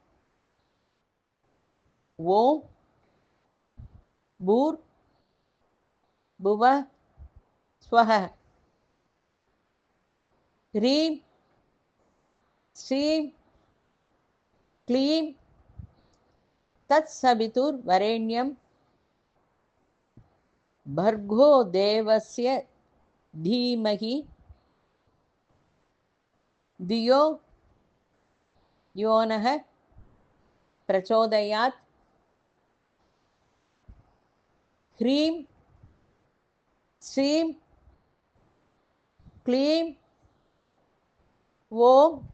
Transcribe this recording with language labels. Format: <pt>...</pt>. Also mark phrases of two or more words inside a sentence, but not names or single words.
<sa>ओं भूः भुवः स्वः ह्रीं श्रीं क्लीं तत् सवितुर् वरेण्यम् भर्गो देवस्य धीमहि धियो योनः प्रचोदयात्. ह्रीं श्रीं क्लीं ओं</sa>